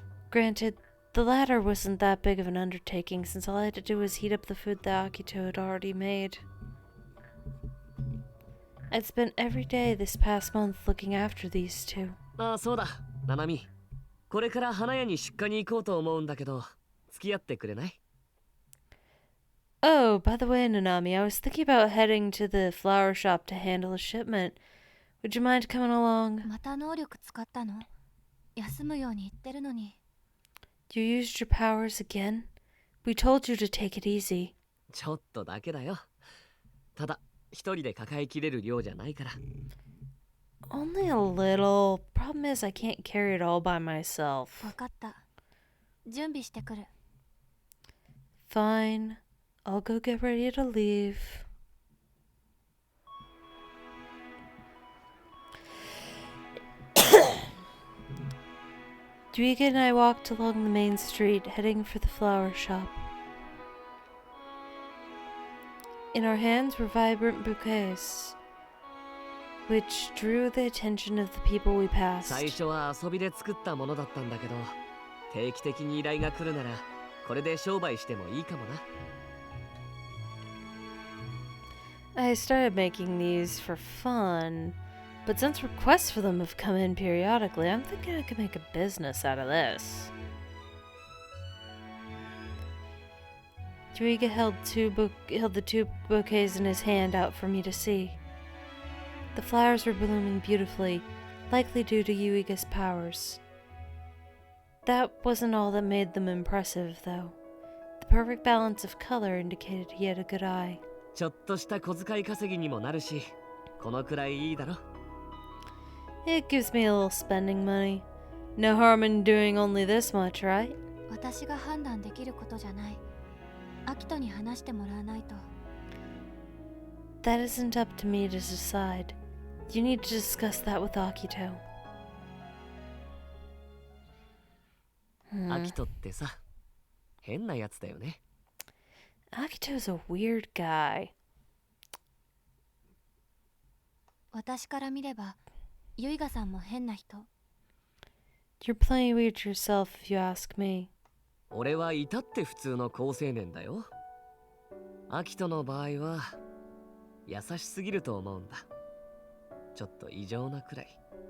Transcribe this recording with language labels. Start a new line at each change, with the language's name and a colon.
English: Granted, the latter wasn't that big of an undertaking since all I had to do was heat up the food that Akito had already made. I'd spent every day this past month looking after these two.
Japanese: ああ、そうだ、ナナミ。これから花屋に出荷に行こうと思うんだけど、付き合ってくれない？
English: Oh, by the way, Nanami, I was thinking about heading to the flower shop to handle a shipment. Would you mind coming along?
Japanese: また能力使ったの？休むように言ってるのに。
English: You used your powers again? We told you to take it easy.
Japanese: ちょっとだけだよ。ただ、一人で抱えきれる量じゃないから。
English: Only a little. Problem is I can't carry it all by myself.
Japanese: わかった。準備してくる。
English: Fine. I'll go get ready to leave. Dweega and I walked along the main street, heading for the flower shop. In our hands were vibrant bouquets, which drew the attention of the people we passed.
Japanese: 最初は遊びで作ったものだったんだけど、定期的に依頼が来るなら、これで商売してもいいかもな。
English: I started making these for fun, but since requests for them have come in periodically, I'm thinking I could make a business out of this. Dweega held the two bouquets in his hand out for me to see. The flowers were blooming beautifully, likely due to Yuiga's powers. That wasn't all that made them impressive, though. The perfect balance of color indicated he had a good eye.
Japanese: ちょっとした小遣い稼ぎにもなるし、このくらいいいだろ。
English: It gives me a little spending money. No harm in doing only this much, right?
Japanese: 私が判断できることじゃない。アキトに話してもらわないと。
English: That isn't up to me to decide. You need to discuss that with Akito.
Japanese: アキトってさ、変なやつだよね。
English: Akito's a weird guy.
Japanese: 私から見れば、ユイガさんも変な人。
English: You're playing weird yourself if you ask me.
Japanese: 俺は至って普通の好青年だよ。アキトの場合は優しすぎると思うんだ。ちょっと異常なくらい。